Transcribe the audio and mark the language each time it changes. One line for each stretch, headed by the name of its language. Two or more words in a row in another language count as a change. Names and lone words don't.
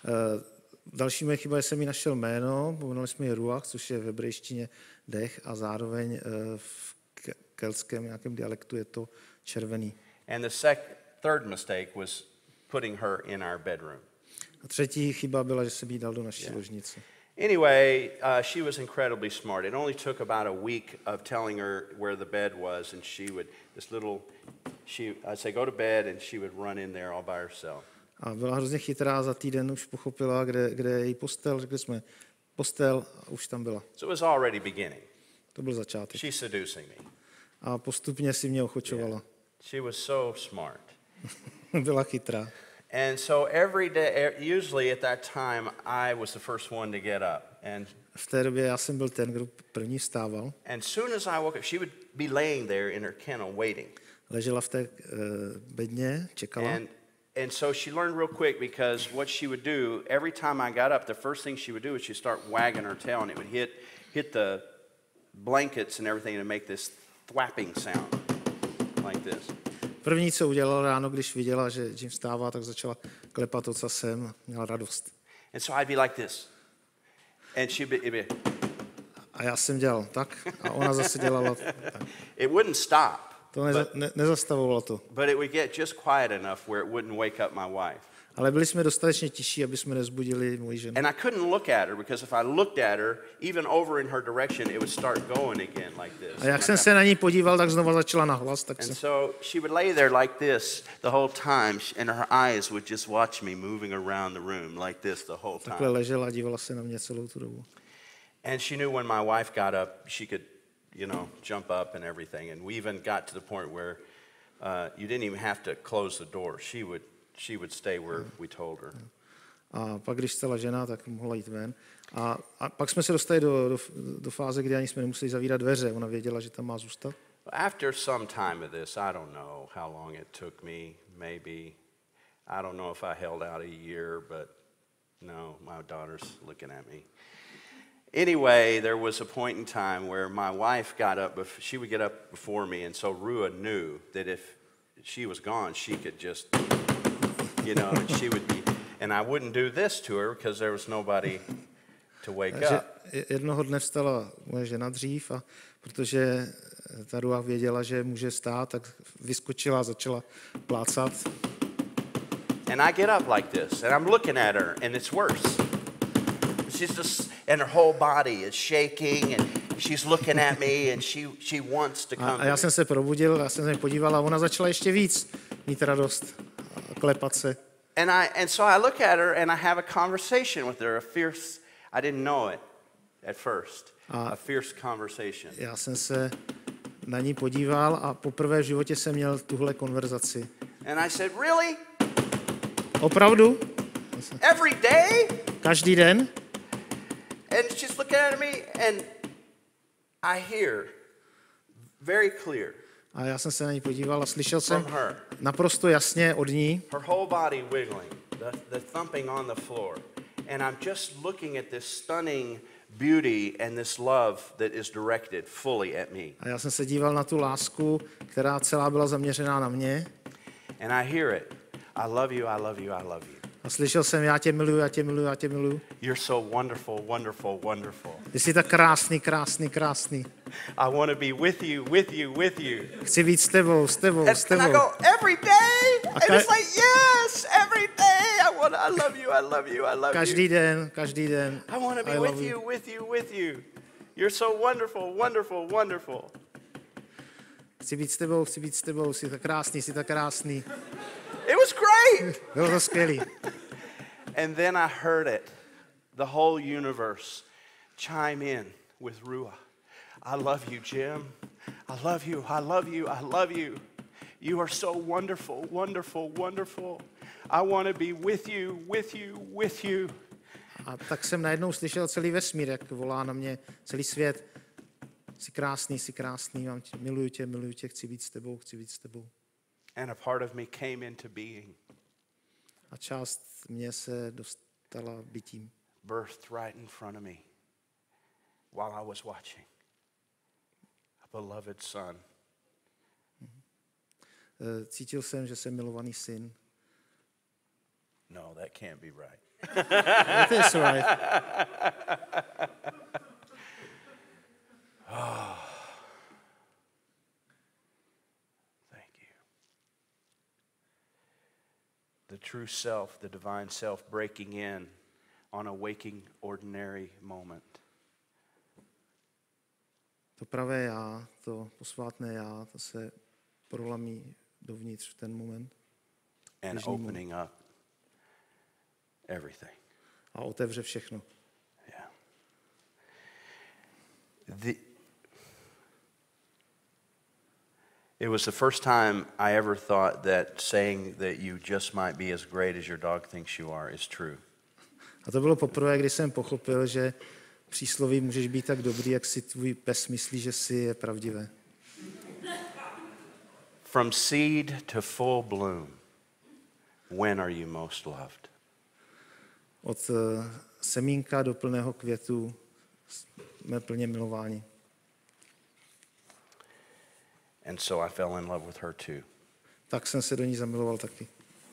Czech: Další moje chyba je, že jsem jí našel jméno, pojmenovali jsme ji Ruach, což je v hebrejštině dech, a zároveň v keltském nějakém dialektu je to červený.
English: And the third mistake was putting her in our bedroom.
Czech: A třetí chyba byla, že jsem jí dal do naší ložnice.
English: Anyway, she was incredibly smart. It only took about a week of telling her where the bed was, and I'd say go to bed, and she would run in there all by herself.
Czech: A byla hrozně chytrá, za týden už pochopila, kde je její postel, řekli jsme postel, a už tam byla.
English: So it was already beginning.
Czech: To byl začátek.
English: She's seducing me.
Czech: A postupně si mě ochočovala.
English: Yeah. She was so smart.
Czech: Byla chytrá.
English: And so every day, usually at that time, I was the first one to get up. And
Czech: v té době já jsem byl ten, kdo první vstával.
English: And soon as I woke up, she would be laying there in her kennel waiting.
Czech: Ležela v té bedně, čekala.
English: And so she learned real quick, because what she would do, every time I got up, the first thing she would do is she'd start wagging her tail, and it would hit the blankets and everything to make this thwapping sound like this.
Czech: První, co udělala ráno, když viděla, že Jim vstává, tak začala klepat ocasem, měla radost.
English: And so I'd be like this. And she'd be
Czech: a já jsem dělal tak, a ona zase dělala tak.
English: It wouldn't stop.
Czech: To nezastavovalo to.
English: But it would get just quiet enough where it wouldn't wake up my wife.
Czech: Ale byli jsme dostatečně tiší, aby jsme nezbudili moji ženu.
English: And I couldn't look at her, because if I looked at her, even over in her direction, it would start going again like this.
Czech: A jak jsem se na ní podíval, tak znova začala nahlas.
English: And so she would lay there like this the whole time, and her eyes would just watch me moving around the room like this the whole time.
Czech: Takhle ležela a dívala se na mě celou tu dobu.
English: And she knew when my wife got up, she could, jump up and everything. And we even got to the point where you didn't even have to close the door. She would stay where we told her.
Czech: A pak, když stala žena, tak mohla jít ven. A pak jsme se dostali do fáze, kdy ani jsme nemuseli zavírat dveře. Ona věděla, že tam má zůstat.
English: After some time of this, I don't know how long it took me. Maybe, I don't know if I held out a year, but no, my daughter's looking at me. Anyway, there was a point in time where my wife got up, she would get up before me, and so Rua knew that if she was gone, she could just, and she would be, and I wouldn't do this to her because there was nobody to wake up.
Czech: Jednoho dne vstala moje žena dřív, a protože ta Rua věděla, že může stát, tak vyskočila a začala plácat.
English: And I get up like this, and I'm looking at her, and it's worse. She's just, and her whole body is shaking, and she's looking at me, and she wants to come.
Czech: A já jsem se probudil, já jsem se podíval a ona začala ještě víc mít radost a klepat se.
English: And so I look at her, and I have a conversation with her, a fierce, I didn't know it at first, a fierce conversation.
Czech: Já jsem se na ní podíval a poprvé v životě jsem měl tuhle konverzaci.
English: And I said, really?
Czech: Opravdu?
English: Every day?
Czech: Každý den?
English: And she's looking at me, and I hear very clear.
Czech: A já jsem se na ní podíval a slyšel jsem naprosto jasně od ní.
English: Her whole body wiggling, the thumping on the floor. And I'm just looking at this stunning beauty and this love that is directed fully at me.
Czech: A já jsem se díval na tu lásku, která celá byla zaměřená na mě.
English: And I hear it. I love you, I love you, I love you.
Czech: A slyšel jsem, já tě miluju, já tě miluju, já tě miluju.
English: You're so wonderful, wonderful, wonderful.
Czech: Ty jsi tak krásný, krásný, krásný.
English: I want to be with you, with you, with you.
Czech: Chci být s tebou, s tebou, s tebou.
English: And I go, every day? And it's like, yes, every day. I love you, I love you, I love you.
Czech: Každý den, každý den.
English: I want to be with you, with you, with you. You're so wonderful, wonderful, wonderful.
Czech: Chci být s tebou, jsi tak krásný, jsi tak krásný.
English: It was great.
Czech: Bylo to skvělý.
English: And then I heard it. The whole universe chime in with Rua. I love you, Jim. I love you, I love you, I love you. You are so wonderful, wonderful, wonderful. I want to be with you, with you, with you.
Czech: A tak jsem najednou slyšel celý vesmír, jak volá na mě, celý svět. Jsi krásný, miluju tě, chci být s tebou, chci být s tebou.
English: And a part of me came into being.
Czech: A část mě se dostala bytím.
English: Birthed right in front of me while I was watching. A beloved son.
Czech: Cítil jsem, že jsem milovaný syn.
English: No, that can't be right. That is right. The true self, the divine self, breaking in on a waking, ordinary moment.
Czech: To pravé já, to posvátné já, to se prolamí dovnitř v ten moment.
English: And opening up everything.
Czech: A otevře všechno.
English: Yeah. It was the first time I ever thought that saying that you just might be as great as your dog thinks you are is true.
Czech: A to bylo poprvé, kdy jsem pochopil, že přísloví můžeš být tak dobrý, jak si tvůj pes myslí, že jsi, je pravdivé.
English: From seed to full bloom, when are you most loved?
Czech: Od semínka do plného květu jsme plně milováni.
English: And so I fell in love with her too.
Czech: Tak jsem se do ní zamiloval taky.